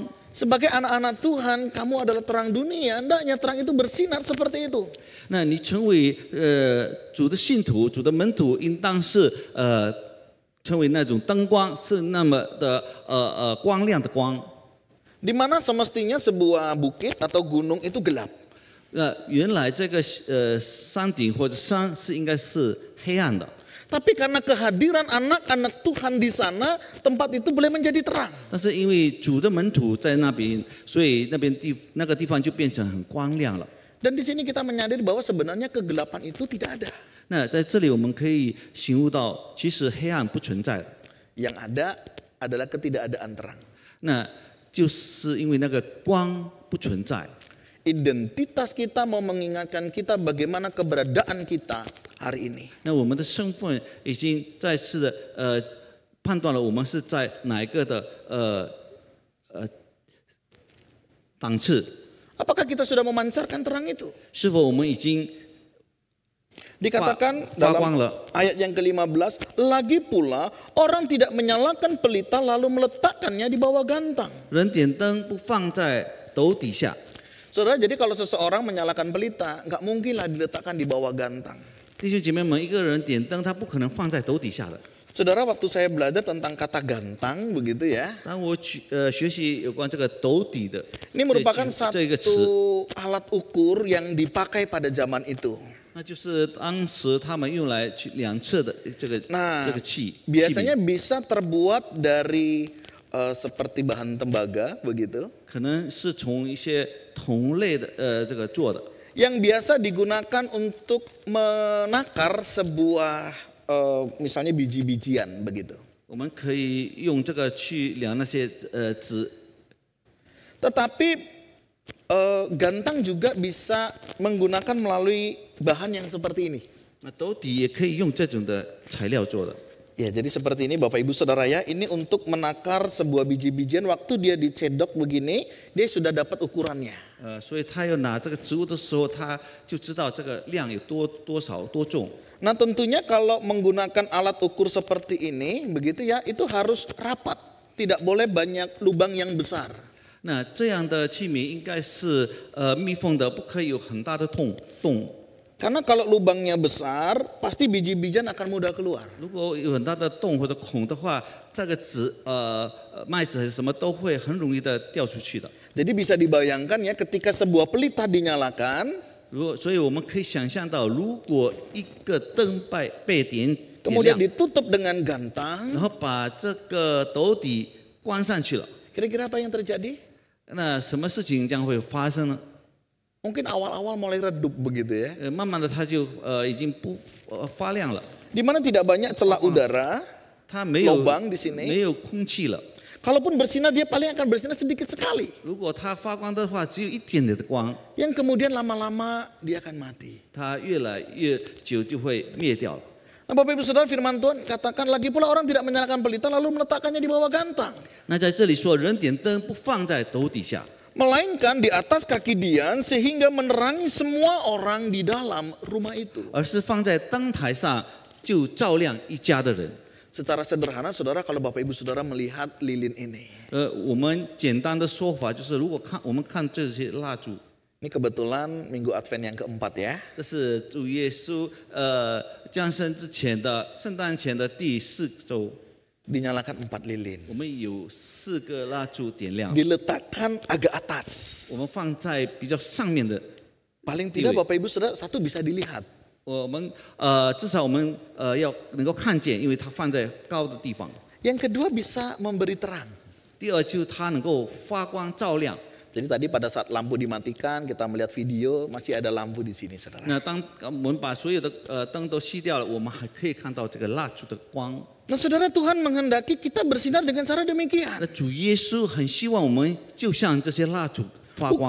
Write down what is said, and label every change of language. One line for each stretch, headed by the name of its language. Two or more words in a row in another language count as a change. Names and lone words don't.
Indonesian: Sebagai anak-anak Tuhan, kamu adalah terang dunia. Hendaknya terang itu bersinar seperti itu.
Chinese: 那你成为主的信徒、主的门徒，应当是成为那种灯光，是那么的光亮的光。
Indonesian: Di mana semestinya sebuah bukit atau gunung itu gelap.
Chinese: 原来这个山顶或者山是应该是黑暗的，
Indonesian: Tapi karena kehadiran anak-anak Tuhan di sana, tempat itu boleh menjadi terang.
Chinese: 但是因为主的门徒在那边，所以那个地方就变成很光亮了。
Indonesian: Dan di sini kita menyadari bahwa sebenarnya kegelapan itu tidak ada.
Chinese: 那在这里我们可以醒悟到，其实黑暗不存在的，
Indonesian: Yang ada adalah ketidakadaan terang.
Chinese: 那就是因为那个光不存在。
Indonesian: Identitas kita mau mengingatkan kita bagaimana keberadaan kita hari ini.
Chinese: 那我们的身份已经再次的判断了，我们是在哪一个的档次？
Indonesian: Apakah kita sudah memancarkan terang itu?
Chinese: 是否我们已经
Indonesian: Dikatakan
Chinese: 发光
Indonesian: dalam
Chinese: 了？
Indonesian: ayat yang ke-15, lagi pula orang tidak menyalakan pelita lalu meletakkannya di bawah gantang.
Chinese: 人点灯不放在斗底下。
Indonesian: Saudara, jadi kalau seseorang menyalakan pelita, nggak mungkinlah diletakkan di bawah gantang.
Chinese: 弟兄姐妹们，一个人点灯，他不可能放在斗底下的。
Indonesian: Saudara, waktu saya belajar tentang kata gantang, begitu ya.
Chinese: 当我学习有关这个斗底的
Indonesian: Ini merupakan
Chinese: 这个词，
Indonesian: satu alat ukur yang dipakai pada zaman itu.
Chinese: 那就是当时他们用来去量测的这个
Indonesian: Nah,
Chinese: 这个器。
Indonesian: biasanya bisa terbuat dari seperti bahan tembaga, begitu.
Chinese: 可能是从一些同类的这个做的。
Indonesian: Yang biasa digunakan untuk menakar sebuah misalnya biji-bijian, begitu.
Chinese: 我们可以用这个去量那些纸，
Indonesian: Tetapi gantang juga bisa menggunakan melalui bahan yang seperti ini.
Chinese: 那斗底也可以用这种的材料做的。
Indonesian: Ya, jadi seperti ini Bapak Ibu Saudara ya, ini untuk menakar sebuah biji-bijian, waktu dia dicedok begini, dia sudah dapat ukurannya.
Chinese: 所以他要拿这个植物的时候，他就知道这个量有多少多重。
Indonesian: Nah tentunya kalau menggunakan alat ukur seperti ini, begitu ya, itu harus rapat, tidak boleh banyak lubang yang besar.
Chinese: 那这样的器皿应该是密封的，不可以有很大的洞。
Indonesian: Karena kalau lubangnya besar, pasti biji-bijian akan mudah keluar.
Chinese: 如果有很大的洞或者孔的话，这个麦子还是什么都会很容易的掉出去的。
Indonesian: Jadi bisa dibayangkan ya, ketika sebuah pelita dinyalakan,
Chinese: 所以我们可以想象到，如果一个灯被点
Indonesian: kemudian
Chinese: 亮，
Indonesian: ditutup dengan gantang,
Chinese: 然后把这个斗底关上去了，
Indonesian: kira-kira apa yang terjadi?
Chinese: 那什么事情将会发生呢？
Indonesian: Mungkin awal-awal mulai redup begitu ya.
Chinese: 慢慢的它就已经不发亮了，
Indonesian: Di mana tidak banyak celah udara,
Chinese: 它没有
Indonesian: lubang di sini.
Chinese: 没有空气了。
Indonesian: Kalaupun bersinar, dia paling akan bersinar sedikit sekali.
Chinese: 如果它发光的话，只有一点点的光，
Indonesian: Yang kemudian lama-lama dia akan mati.
Chinese: 它越来越久就会灭掉了。
Indonesian: Nah Bapak Ibu Saudara, firman Tuhan katakan lagi pula orang tidak menyalakan pelita lalu meletakkannya di bawah gantang.
Chinese: 那在这里说，人点灯不放在斗底下，
Indonesian: Melainkan di atas kaki Dian sehingga menerangi semua orang di dalam rumah itu.
Chinese: 而是放在灯台上，就照亮一家的人。
Indonesian: Secara sederhana saudara, kalau Bapak Ibu Saudara melihat lilin ini.
Chinese: 我们简单的说法就是，如果我们看这些蜡烛，
Indonesian: Ini kebetulan Minggu Advent yang keempat ya.
Chinese: 这是主耶稣降生之前的圣诞前的第4周，
Indonesian: Dinyalakan 4 lilin.
Chinese: 我们有4个蜡烛点亮，
Indonesian: Diletakkan agak atas.
Chinese: 我们放在比较上面的。
Indonesian: Paling tidak Bapak Ibu Saudara, satu bisa dilihat.
Chinese: 我们至少我们要能够看见，因为它放在高的地方。
Indonesian: Yang kedua bisa memberi terang.
Chinese: 第二就是它能够发光照亮。
Indonesian: Jadi tadi pada saat lampu dimatikan, kita melihat video, masih ada lampu di sini, saudara.
Chinese: 那当我们把所有的灯都熄掉了，我们还可以看到这个蜡烛的光。
Indonesian: Nah saudara, Tuhan menghendaki kita bersinar dengan cara demikian.
Chinese: 那主耶稣很希望我们就像这些蜡烛发光。